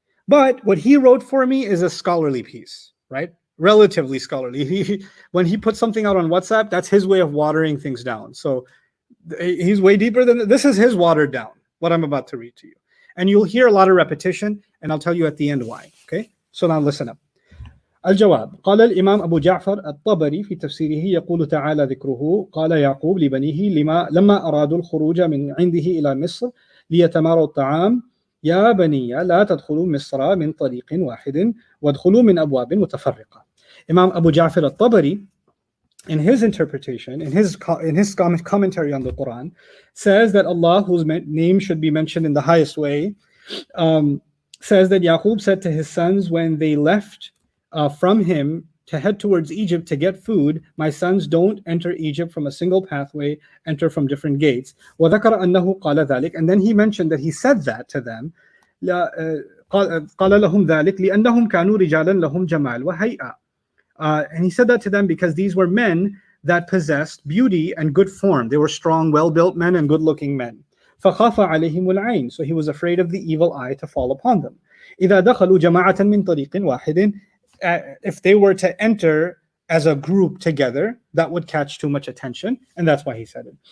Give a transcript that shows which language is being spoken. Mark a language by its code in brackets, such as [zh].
[en] But what he wrote for me is a scholarly piece, right? Relatively scholarly. When he puts something out on WhatsApp, that's his way of watering things down. So he's way deeper than this. Is his watered down, what I'm about to read to you. And you'll hear a lot of repetition, and I'll tell you at the end why. Okay? So now listen up. [ar] الجواب قال الإمام أبو جعفر الطبري في تفسيره يقول تعالى ذكره قال يعقوب لبنيه لما أرادوا الخروج من عنده إلى مصر ليتماروا الطعام يا بني لا تدخلوا مصر من طريق واحد وادخلوا من أبواب متفرقة. [en] Imam Abu Ja'far al-Tabari, in his interpretation, in his commentary on the Quran, says that Allah, whose name should be mentioned in the highest way, says that Yaqub said to his sons when they left from him to head towards Egypt to get food, my sons, don't enter Egypt from a single pathway, enter from different gates. [ar] وذكر أنه قال ذلك, [en] and then he mentioned that he said that to them. [ar] قال لهم ذلك لأنهم كانوا رجالا لهم جمال وهيئة. [en] And he said that to them because these were men that possessed beauty and good form. They were strong, well-built men and good-looking men. [ar] فخاف عليهم العين, [en] so he was afraid of the evil eye to fall upon them. [ar] إذا دخلوا جماعة من طريق واحد, [en] if they were to enter as a group together, that would catch too much attention, and that's why he said it.